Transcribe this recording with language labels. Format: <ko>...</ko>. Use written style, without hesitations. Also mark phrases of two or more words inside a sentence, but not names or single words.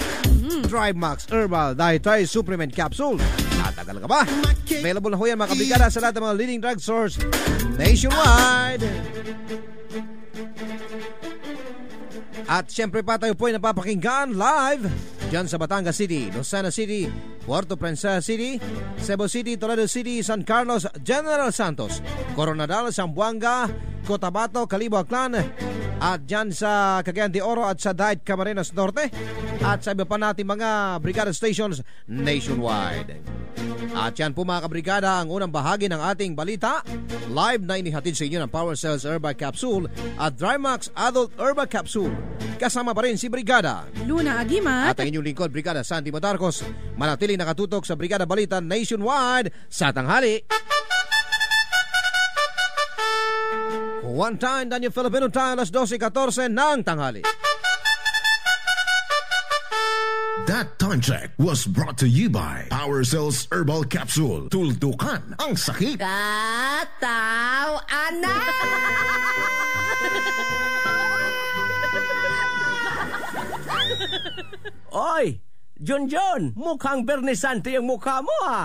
<tl>Drymax Herbal Dietary Supplement Capsule. Tatagal ka ba? Available na ho yan mga kabrigada sa lahat ng mga</tl> <en>leading drug stores nationwide.</en> <tl>At syempre pa tayo po ay napapakinggan live dyan sa Batangas City, Lucena City, Puerto Princesa City, Cebu City, Toledo City, San Carlos, General Santos, Coronadal, Zamboanga, Cotabato, Calibo, Aklan, at dyan sa Cagayan de Oro at sa Daet, Camarines Norte, at sa iba pa natin mga brigada</tl> <en>stations nationwide.</en> <tl>At yan po mga kabrigada ang unang bahagi ng ating balita. Live na inihatid sa inyo ng Power Cells Herbal Capsule at Drymax Adult Herbal Capsule. Kasama pa rin si Brigada Luna Agimat at ang inyong lingkod, Brigada Santi Matarcos. Manatiling nakatutok sa Brigada Balita Nationwide sa tanghali.</tl> <en>One time, Daniel Filipino time,</en> <tl>alas 12:14 ng tanghali.</tl> <en>That time check was brought to you by Power Cells Herbal Capsule.</en> <tl>Tuldukan ang sakit. Kataw-anak! Oy, John, mukhang bernisante yung mukha mo ha.</tl>